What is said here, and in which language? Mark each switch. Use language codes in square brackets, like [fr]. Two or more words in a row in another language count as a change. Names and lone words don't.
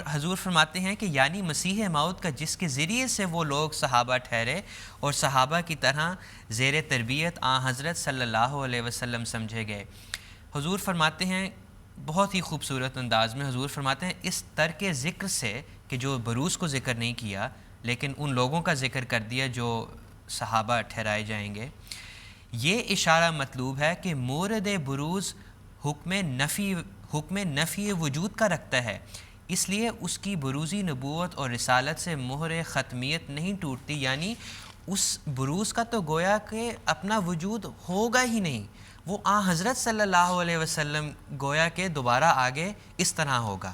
[ur] حضور فرماتے ہیں کہ یعنی مسیح موعود کا جس کے ذریعے سے وہ لوگ صحابہ ٹھہرے اور صحابہ کی طرح زیر تربیت حضرت [ar] صلی اللہ علیہ وسلم [ur] سمجھے گئے۔ حضور فرماتے ہیں بہت ہی خوبصورت انداز میں، حضور فرماتے ہیں اس ترک ذکر سے کہ جو بروز کو ذکر نہیں کیا لیکن ان لوگوں کا ذکر کر دیا جو صحابہ ٹھہرائے جائیں گے، یہ اشارہ مطلوب ہے کہ مورد بروز حکم نفی وجود کا رکھتا ہے، اس لیے اس کی بروزی نبوت اور رسالت سے مہر ختمیت نہیں ٹوٹتی، یعنی اس بروز کا تو گویا کہ اپنا وجود ہوگا ہی نہیں، وہ حضرت [ar] صلی اللہ علیہ وسلم [ur] گویا کہ دوبارہ آگے اس طرح ہوگا۔